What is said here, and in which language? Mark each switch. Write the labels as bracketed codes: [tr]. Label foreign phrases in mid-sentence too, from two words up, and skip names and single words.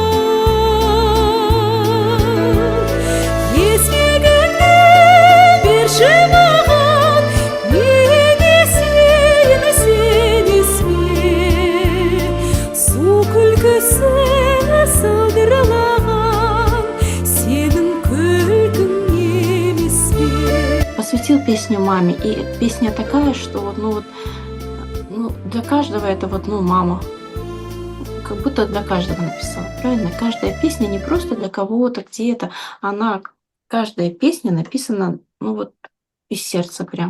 [kk] маған неге сені сен есме су күлкісі сылдырлаған сенің күлкің емес пе. [ru] Посвятил песню маме, и песня такая, что вот, ну для каждого это вот, ну, мама, как будто для каждого написала, правильно? Каждая песня не просто для кого-то где-то, каждая песня написана, ну вот, из сердца прям.